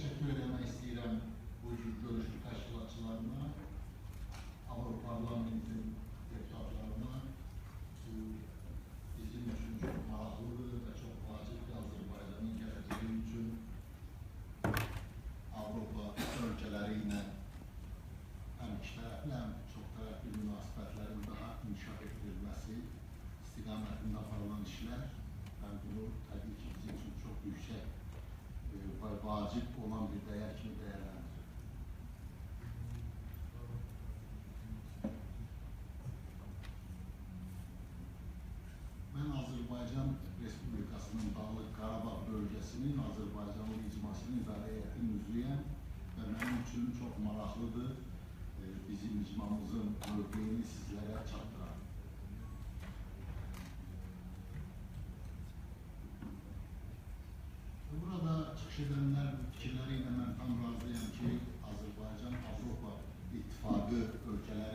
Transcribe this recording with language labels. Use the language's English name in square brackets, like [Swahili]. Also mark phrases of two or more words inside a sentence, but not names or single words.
[Turkish] teşekkür etmek istedim bu görüşün [Azerbaijani] təşkilatçılarına, Avrupa Parlamentin deputatlarına. [Turkish] Bu bizim için çok [Azerbaijani] maraqlıdır ve çok vacibdir Azərbaycanın gələcəyi üçün Avropa ölkələri ilə həm ikitərəfli, həm çox tərəfli münasibətlərin daha inkişaf etdirilməsi istiqamətində aparılan işlər. [Turkish] Ben bunu tabii ki bizim için çok yüksek ve vacip olan bir değer kimi değerlendiriyorum. [Azerbaijani] Ben Azerbaycan Respublikasının Dağlıq Qarabağ bölgesinin Azerbaycanlı icmasının idarə heyətinin üzvüyəm [Turkish] ve benim için çok [Azerbaijani] maraqlıdır bizim icmamızın mövqeyini sizlere çatdıran. Burada çıxış edənlər fikirləri ilə mən tam razıyam ki, Azərbaycan Avropa İttifaqı ölkələri